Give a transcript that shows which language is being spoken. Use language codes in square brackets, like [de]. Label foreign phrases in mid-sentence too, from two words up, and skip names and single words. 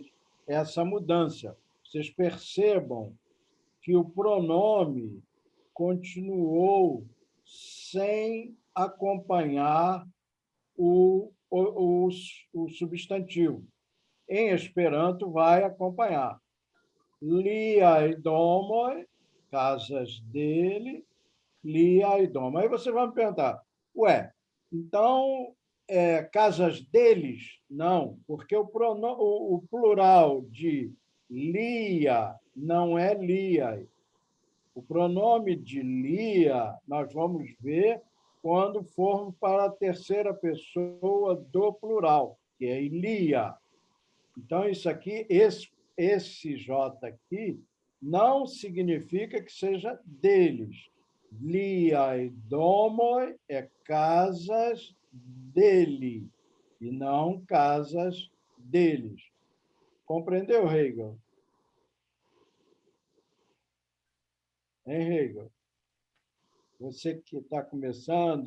[pt] Essa mudança. Vocês percebam que o pronome continuou sem acompanhar o substantivo. Em Esperanto, vai acompanhar. [eo] Liaj domoj, [pt] casas dele, [eo] liaj domoj. [pt] Aí você vai me perguntar, então, casas deles? Não, porque o plural de lia não é liaj. O pronome de lia, nós vamos ver quando formos para a terceira pessoa do plural, que é lia. Então, isso aqui, esse J aqui, não significa que seja deles. [eo] Liaj domoj [pt] é casas dele, e não casas deles. Compreendeu, Hegel? Hein, Hegel? Você que está começando